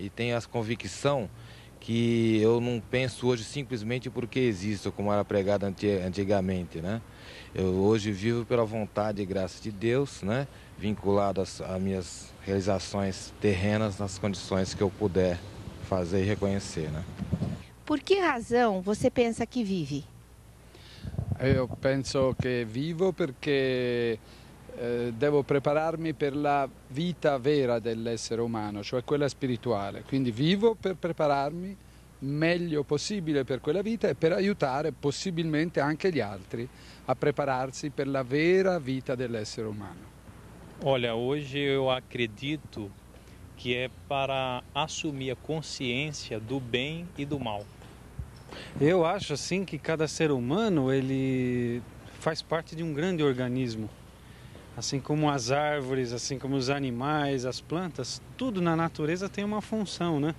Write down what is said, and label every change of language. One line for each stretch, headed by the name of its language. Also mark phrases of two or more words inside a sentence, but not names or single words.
Portuguese: E tenho a convicção que eu não penso hoje simplesmente porque existo, como era pregado antigamente, né? Eu hoje vivo pela vontade e graça de Deus, né? Vinculado às minhas realizações terrenas nas condições que eu puder fazer e reconhecer, né? Por que razão você pensa que vive?
Italian: Io penso che vivo perché devo prepararmi per la vita vera dell'essere umano, cioè quella spirituale. Quindi vivo per prepararmi meglio possibile per quella vita e per aiutare possibilmente anche gli altri a prepararsi per la vera vita dell'essere umano.
Portuguese: Olha, hoje eu acredito que é para assumir a consciência do bem e do mal. Eu acho assim que cada ser humano ele faz parte de um grande organismo, assim como as árvores, assim como os animais, as plantas, tudo na natureza tem uma função, né?